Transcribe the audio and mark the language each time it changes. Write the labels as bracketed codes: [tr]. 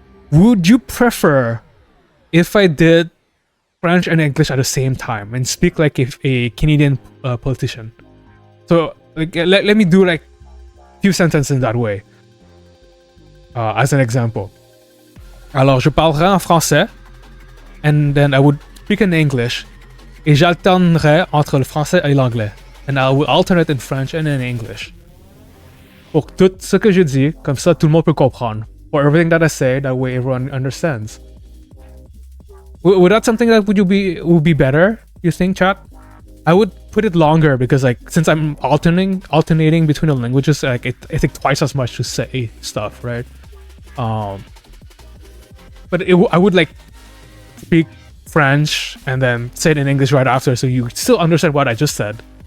[en] Would you prefer if I did French and English at the same time and speak like a Canadian politician? So let me do like few sentences that way. As an example. [fr] Alors, je parlerai en français, [en] and then I would speak in English, [fr] et j'alternerai entre le français et l'anglais. [en] And I will alternate in French and in English. [fr] Pour tout ce que je dis, comme ça tout le monde peut comprendre. [en] For everything that I say, that way everyone understands. Would that something that would be better, you think, chat? I would put it longer because like since I'm alternating between the languages, like it takes twice as much to say stuff, right? But I would like speak French and then say it in English right after, so you still understand what I just said.